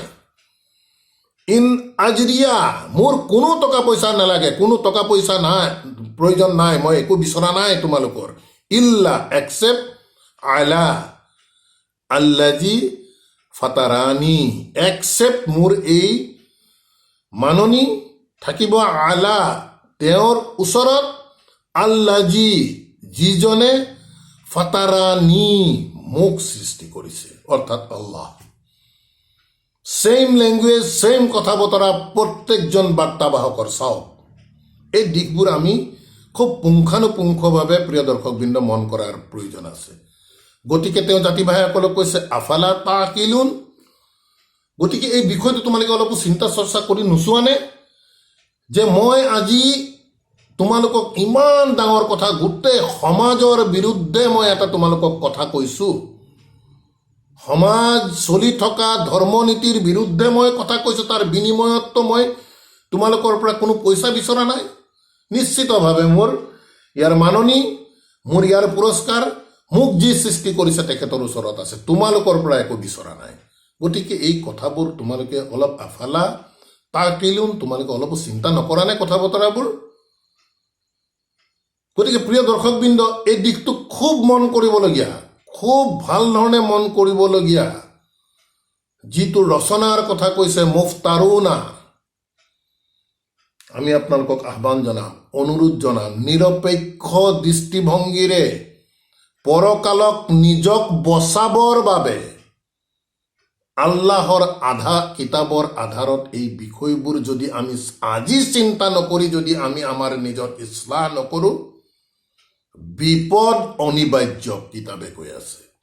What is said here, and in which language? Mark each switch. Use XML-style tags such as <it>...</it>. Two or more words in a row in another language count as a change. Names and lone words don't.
<ar>إن أجري,</ar> <as>মোৰ কোনো টকা পইচা নালাগে, কোনো টকা পইচা নাই, প্ৰয়োজন নাই, মই একো বিচৰা নাই তোমালোকৰ, ইল্লা এক্সেপ্ট</as> <ar>على الذي فطرني,</ar> <as>এক্সেপ্ট মোৰ এই মাননি থাকিব আলা, তেওঁৰ ওচৰত, আল্লাজি, যিজনে ফাতাৰানি, মোক সৃষ্টি কৰিছে, অৰ্থাৎ আল্লাহ।</as> <en>same language,</en> <as>ছেইম কথা বতৰা প্ৰত্যেকজন বাৰ্তাবাহকৰ। চাওক, এই দিশবোৰ আমি খুব পুংখানুপুংখভাৱে প্ৰিয় দৰ্শকবৃন্দ মন কৰাৰ প্ৰয়োজন আছে। গতিকে তেওঁ জাতি ভাইসকলক কৈছে</as> <ar>أفلا تعقلون,</ar> <as>গতিকে এই বিষয়টো তোমালোকে অলপো চিন্তা চৰ্চা কৰি নোচোৱানে, যে মই আজি তোমালোকক ইমান ডাঙৰ কথা, গোটেই সমাজৰ বিৰুদ্ধে মই এটা তোমালোকক কথা কৈছো, সমাজ চলি থকা ধৰ্মনীতিৰ বিৰুদ্ধে মই কথা কৈছো, তাৰ বিনিময়ততো মই তোমালোকৰ পৰা কোনো পইচা বিচৰা নাই। নিশ্চিতভাৱে মোৰ ইয়াৰ মাননি, মোৰ ইয়াৰ পুৰস্কাৰ মোক যি সৃষ্টি কৰিছে তেখেতৰ ওচৰত আছে, তোমালোকৰ পৰা একো বিচৰা নাই। গতিকে এই কথাবোৰ তোমালোকে অলপ</as> <ar>أفلا تعقلون,</ar> <as>তোমালোকে অলপো চিন্তা নকৰা নে কথা বতৰাবোৰ? গতিকে প্ৰিয় দৰ্শকবৃন্দ, এই দিশটো খুব মন কৰিবলগীয়া, খুব ভাল ধৰণে মন কৰিবলগীয়া। যিটো ৰচনাৰ কথা কৈছে মুফতাৰুনা, আমি আপোনালোকক আহ্বান জনাম, অনুৰোধ জনাম, নিৰপেক্ষ দৃষ্টিভংগীৰে পৰকালক নিজক বচাবৰ বাবে আল্লাহৰ কিতাবৰ আধাৰত এই বিষয়বোৰ যদি আমি আজি চিন্তা নকৰি যদি আমি আমাৰ নিজৰ ইছলাহ নকৰো, বিপদ অনিবাৰ্য, কিতাবে কৈ আছে।</as>